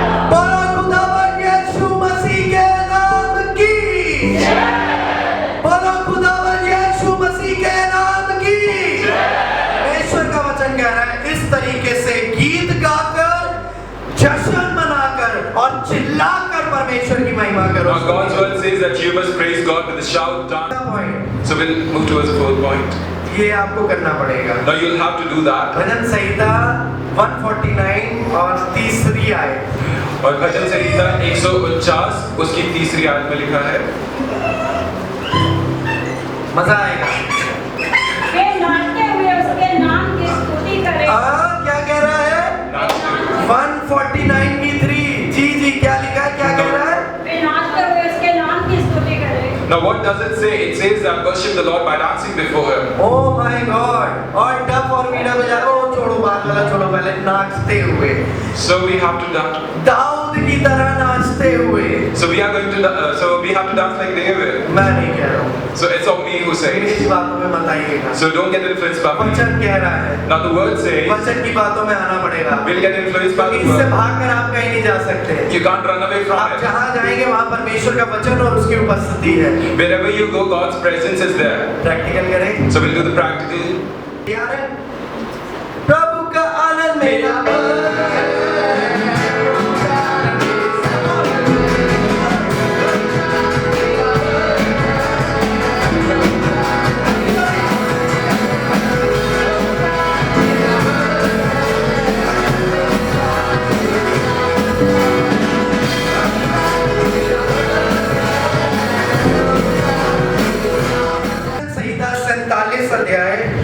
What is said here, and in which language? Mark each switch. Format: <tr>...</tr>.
<hi>बोलो खुदावन यीशु मसीह के नाम की। बोलो खुदावन यीशु मसीह के नाम की। परमेश्वर का वचन कह रहा है इस तरीके से गीत गाकर, जश्न मनाकर और चिल्लाकर परमेश्वर की महिमा करो।</hi> <en>Now God's word says that you must praise God with a shout, dance.</en> <hi>Point</hi> <en>So we'll move towards the fourth point.</en> <hi>ये आपको करना पड़ेगा।</hi> <en>Now you'll have to do that.</en> <hi>भजन संहिता 149 और तीसरी आयत। और भजन संहिता 149 उसकी तीसरी आयत में लिखा है, मजा आएगा। वे नाचते हुए उसके नाम की स्तुति करें। क्या कह रहा है? नाचते हुए. 149 की 3। जी क्या लिखा है? क्या कह रहा है? वे नाचते हुए उसके नाम की स्तुति करें।</hi> <en>Now what does it say? It says that worship the Lord by dancing before Him. Oh my God!</en> <hi>और डफ और वीणा बजा, ओ छोड़ो बात वाला छोड़ो, पहले नाचते हुए।</hi> <en>So we have to dance.</en> <hi>Dawood की तरह नाचते हुए।</hi> <en>So we are going to, so we have to dance like David.</en> <hi>मैं नहीं कह रहा हूँ,</hi> <en>So it's of me who says.</en> <hi>मेरी बातों में मत आइएगा।</hi> <en>So don't get influenced by me.</en> <hi>वचन कह रहा है,</hi> <en>Now the word says,</en> <hi>वचन की बातों में आना पड़ेगा।</hi> <en>we'll get influenced by the</en> <hi>इससे</hi> <en>word.</en> <hi>भागकर आप कहीं नहीं जा सकते।</hi> <en>You can't run away from</en> <hi>आप</hi> <en>it.</en> <hi>जहाँ जाएंगे वहाँ परमेश्वर का वचन और उसकी उपस्थिति है।</hi> <en>Wherever you go, God's presence is there.</en> <hi>Practical करें।</hi> <en>So we'll do the practical.</en> <hi>तैयार है? प्रभु का आनंद मेरा संहिता 47 अध्याय,</hi>